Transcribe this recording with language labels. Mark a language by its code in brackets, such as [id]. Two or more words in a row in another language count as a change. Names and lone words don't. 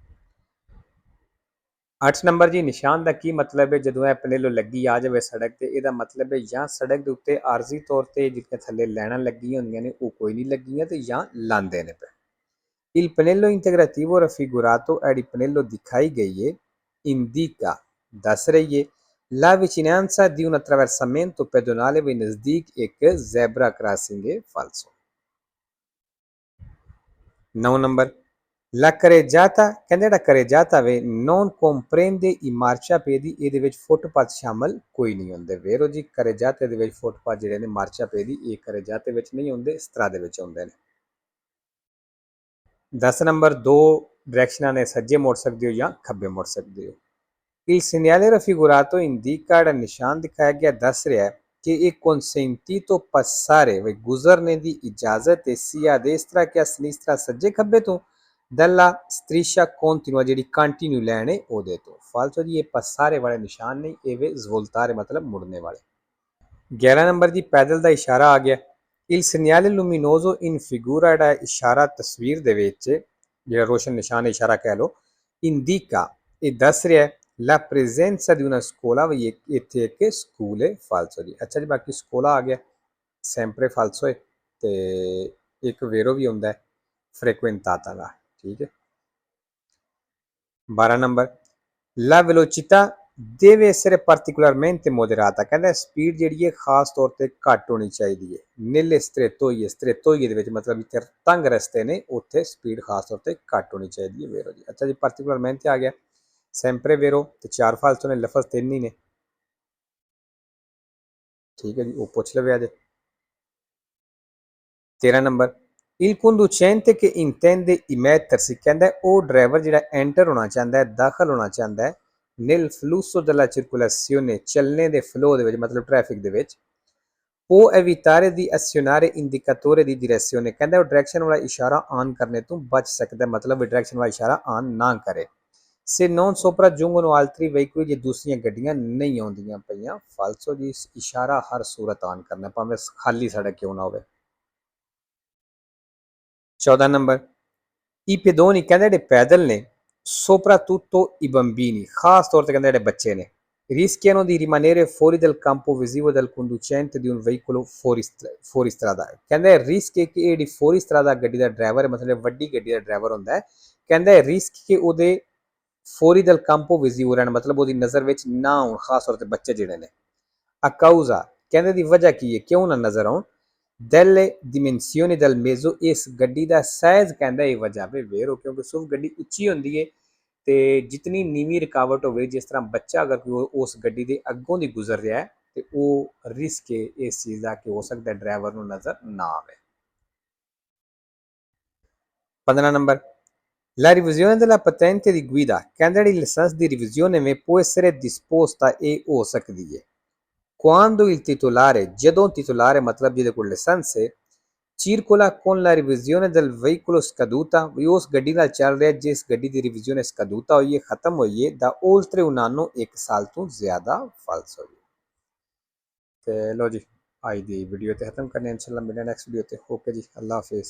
[pa] 8 ਨੰਬਰ ਜੀ, ਨਿਸ਼ਾਨ ਦਾ ਕੀ ਮਤਲਬ ਹੈ? ਜਦੋਂ ਇਹ ਪਨੇਲੋ ਲੱਗੀ ਆ ਜਾਵੇ ਸੜਕ ਤੇ, ਇਹਦਾ ਮਤਲਬ ਹੈ ਜਾਂ ਸੜਕ ਦੇ ਉੱਤੇ ਆਰਜ਼ੀ ਤੌਰ ਤੇ ਜਿੱਥੇ ਥੱਲੇ ਲਾਈਨਾਂ ਲੱਗੀਆਂ ਹੁੰਦੀਆਂ ਨੇ ਉਹ ਕੋਈ ਨਹੀਂ ਲੱਗੀਆਂ ਤੇ ਜਾਂ ਲਾਂਦੇ ਨੇ ਪਏ। [it] il pannello integrativo raffigurato, [pa] ਜਿਹੜੀ ਪਨੇਲੋ ਦਿਖਾਈ ਗਈ ਹੈ, indica, ਦੱਸ ਰਹੀ ਹੈ [it] la vicinanza di un attraversamento pedonale, [pa] ਵੀ ਨਜ਼ਦੀਕ ਇੱਕ ਜ਼ੈਬਰਾ ਕ੍ਰਾਸਿੰਗ ਹੈ ਫਾਲਸੋ। 9 ਨੰਬਰ [it] la carreggiata, [pa] ਕਹਿੰਦੇ ਜਿਹੜਾ ਕਰੇਜਾਤਾ ਵੇ [it] non comprende i marciapiedi, [pa] ਇਹਦੇ ਵਿੱਚ ਫੁੱਟਪਾਥ ਸ਼ਾਮਲ ਕੋਈ ਨਹੀਂ ਹੁੰਦੇ। ਵੇਰੋ ਜੀ ਕਰੇਜਾਤੇ ਦੇ ਵਿੱਚ ਫੁੱਟਪਾਥ ਜਿਹੜੇ ਨੇ ਮਾਰਸ਼ਾਪੇਦੀ ਇਹ ਕਰੇਜਾਤੇ ਵਿੱਚ ਨਹੀਂ ਹੁੰਦੇ, ਸਤਰਾ ਦੇ ਵਿੱਚ ਹੁੰਦੇ ਨੇ। 10 ਨੰਬਰ ਦੋ ਡਾਇਰੈਕਸ਼ਨਾਂ ਨੇ, ਸੱਜੇ ਮੁੜ ਸਕਦੇ ਹੋ ਜਾਂ ਖੱਬੇ ਮੁੜ ਸਕਦੇ ਹੋ। [it] Il segnale raffigurato indica, [pa] ਜਿਹੜਾ ਨਿਸ਼ਾਨ ਦਿਖਾਇਆ ਗਿਆ ਦੱਸ ਰਿਹਾ ਹੈ ਕਿ ਇਹ [it] consentito passare [pa] ਵੀ ਗੁਜ਼ਰਨੇ ਦੀ ਇਜਾਜ਼ਤ ਹੈ [it] sia a destra che a sinistra, [pa] ਸੱਜੇ ਖੱਬੇ ਤੋਂ [it] dalla striscia continua, [pa] ਜਿਹੜੀ ਕੰਟੀਨਿਊ ਲਾਈਨ ਹੈ ਉਹਦੇ ਤੋਂ। ਫਾਲਤੂ ਜੀ ਇਹ passare ਵਾਲੇ ਨਿਸ਼ਾਨ ਨਹੀਂ, ਇਹ ਵੇ svoltare ਮਤਲਬ ਮੁੜਨੇ ਵਾਲੇ। 11 ਨੰਬਰ ਜੀ ਪੈਦਲ ਦਾ ਇਸ਼ਾਰਾ ਆ ਗਿਆ। [it] Il segnale luminoso in figura, [pa] ਜਿਹੜਾ ਇਸ਼ਾਰਾ ਤਸਵੀਰ ਦੇ ਵਿੱਚ ਜਿਹੜਾ ਰੋਸ਼ਨ ਨਿਸ਼ਾਨ ਇਸ਼ਾਰਾ ਕਹਿ ਲਓ, indica ਇਹ ਦੱਸ ਰਿਹਾ [it] la presenza di una scuola, [pa] ਵੀ ਇੱਥੇ ਇੱਕ ਸਕੂਲ ਹੈ। ਫਾਲਸੋ ਜੀ। ਅੱਛਾ ਜੀ, ਬਾਕੀ ਸਕੂਲਾ ਆ ਗਿਆ, [it] sempre falso [pa] ਹੈ ਤੇ ਇੱਕ ਵੇਰੋ ਵੀ ਹੁੰਦਾ ਹੈ frequentata ਦਾ, ਠੀਕ ਹੈ। [it] 12 ਨੰਬਰ la velocità deve essere particolarmente moderata, [pa] ਕਹਿੰਦਾ ਸਪੀਡ ਜਿਹੜੀ ਹੈ ਖਾਸ ਤੌਰ ਤੇ ਘੱਟ ਹੋਣੀ ਚਾਹੀਦੀ ਹੈ। [it] nelle strettoie, [pa] strettoie ਦੇ ਵਿੱਚ ਮਤਲਬ ਇੱਥੇ ਤੰਗ ਰਸਤੇ ਨੇ, ਉੱਥੇ ਸਪੀਡ ਖਾਸ ਤੌਰ ਤੇ ਘੱਟ ਹੋਣੀ ਚਾਹੀਦੀ ਹੈ। ਵੇਰੋ ਜੀ। ਅੱਛਾ ਜੀ, particolarmente ਆ ਗਿਆ, [it] sempre vero [pa] ਤੇ 4 ਫਾਲਤੂ ਨੇ, ਲਫ਼ਜ਼ 3 ਹੀ ਨੇ, ਠੀਕ ਹੈ ਜੀ, ਉਹ ਪੁੱਛ ਲਵੇ ਅਜੇ। [it] 13 ਨੰਬਰ il conducente che intende immettersi, [pa] ਕਹਿੰਦਾ ਉਹ ਡਰਾਈਵਰ ਜਿਹੜਾ ਐਂਟਰ ਹੋਣਾ ਚਾਹੁੰਦਾ ਹੈ, ਦਾਖਲ ਹੋਣਾ ਚਾਹੁੰਦਾ ਹੈ [it] nel flusso della circolazione, [pa] ਚੱਲਣੇ ਦੇ ਫਲੋ ਦੇ ਵਿੱਚ ਮਤਲਬ ਟ੍ਰੈਫਿਕ ਦੇ ਵਿੱਚ, [it] può evitare di azionare indicatore di direzione, [pa] ਕਹਿੰਦਾ ਉਹ ਡਾਇਰੈਕਸ਼ਨ ਵਾਲਾ ਇਸ਼ਾਰਾ ਆਨ ਕਰਨੇ ਤੋਂ ਬਚ ਸਕਦਾ, ਮਤਲਬ ਡਾਇਰੈਕਸ਼ਨ ਵਾਲਾ ਇਸ਼ਾਰਾ ਆਨ ਨਾ ਕਰੇ। [it] se non sopraggiungono altri veicoli, [pa] ਜੇ ਦੂਸਰੀਆਂ ਗੱਡੀਆਂ ਨਹੀਂ ਆਉਂਦੀਆਂ ਪਈਆਂ। ਫਾਲਸੋ ਜੀ, ਇਸ਼ਾਰਾ ਹਰ ਸੂਰਤ ਆਨ ਕਰਨਾ, ਭਾਵੇਂ ਖਾਲੀ ਸੜਕ ਕਿਉਂ ਨਾ ਹੋਵੇ। [it] 14 ਨੰਬਰ i pedoni, [pa] ਕਹਿੰਦੇ ਜਿਹੜੇ ਪੈਦਲ ਨੇ [it] soprattutto i bambini, [pa] ਖਾਸ ਤੌਰ ਤੇ ਕਹਿੰਦੇ ਜਿਹੜੇ ਬੱਚੇ ਨੇ [it] rischiano di rimanere fuori dal campo visivo del conducente di un veicolo fuoristrada, [pa] ਕਹਿੰਦੇ ਰਿਸਕ ਹੈ ਕਿ ਇਹ ਜਿਹੜੀ ਫੋਰੀ ਸਟਰਾਦਾ ਗੱਡੀ ਦਾ ਡਰਾਈਵਰ ਹੈ, ਮਤਲਬ ਵੱਡੀ ਗੱਡੀ ਦਾ ਡਰਾਈਵਰ ਹੁੰਦਾ ਹੈ, ਕਹਿੰਦਾ ਰਿਸਕ ਕਿ ਉਹਦੇ [it] fuori dal campo visivo [pa] ਰਹਿਣ, ਮਤਲਬ ਉਹਦੀ ਨਜ਼ਰ ਵਿੱਚ ਨਾ ਆਉਣ, ਖਾਸ ਤੌਰ ਤੇ ਬੱਚੇ ਜਿਹੜੇ ਨੇ। ਅਕਾਊਜ਼ਾ, ਕਹਿੰਦੇ ਦੀ ਵਜ੍ਹਾ ਕੀ ਹੈ ਕਿਉਂ ਨਾ ਨਜ਼ਰ ਆਉਣ। [it] delle dimensioni del mezzo, [pa] ਇਸ ਗੱਡੀ ਦਾ ਸਾਈਜ਼ ਕਹਿੰਦਾ ਇਹ ਵਜ੍ਹਾ ਵੇ। ਵੇਰੋ ਕਿਉਂਕਿ ਸੁਵ ਗੱਡੀ ਉੱਚੀ ਹੁੰਦੀ ਹੈ ਤੇ ਜਿਤਨੀ ਨੀਵੀਂ ਰੁਕਾਵਟ ਹੋਵੇ, ਜਿਸ ਤਰ੍ਹਾਂ ਬੱਚਾ ਅਗਰ ਉਸ ਗੱਡੀ ਦੇ ਅੱਗੋਂ ਦੀ ਗੁਜ਼ਰ ਰਿਹਾ ਹੈ ਤੇ ਉਹ ਰਿਸਕ ਹੈ ਇਸ ਚੀਜ਼ ਦਾ ਕਿ ਹੋ ਸਕਦਾ ਡਰਾਈਵਰ ਨੂੰ ਨਜ਼ਰ ਨਾ ਆਵੇ। [it] 15 ਨੰਬਰ La revisione della patente di guida, [pa] ਕਹਿੰਦੇ ਜਿਹੜੀ ਲਾਇਸੈਂਸ ਦੀ ਰਿਵੀਜ਼ਨ ਹੈ [it] può essere disposta, [pa] ਇਹ ਹੋ ਸਕਦੀ ਹੈ [it] quando il titolare, [pa] ਜਦੋਂ titolare ਮਤਲਬ ਜਿਹਦੇ ਕੋਲ ਲਾਇਸੈਂਸ ਹੈ, [it] circola con la revisione del veicolo scaduta, [pa] ਵੀ ਉਸ ਗੱਡੀ ਨਾਲ ਚੱਲ ਰਿਹਾ ਜਿਸ ਗੱਡੀ ਦੀ ਰਿਵੀਜ਼ਨ scaduta ਹੋਈ ਹੈ, ਖਤਮ ਹੋਈ ਹੈ, [it] da oltre un anno, [pa] 1 ਸਾਲ ਤੋਂ ਜ਼ਿਆਦਾ। ਫਾਲਸ ਹੋਈ। ਤੇ ਲੋ ਜੀ, ਅੱਜ ਦੀ ਵੀਡੀਓ ਤੇ ਖਤਮ ਕਰਨੇ, ਇਨਸ਼ਾਅੱਲਾ ਮਿਲਦੇ ਨੈਕਸਟ ਵੀਡੀਓ ਤੇ। ਓਕੇ ਜੀ, ਅੱਲਾ ਹਾਫਿਜ਼।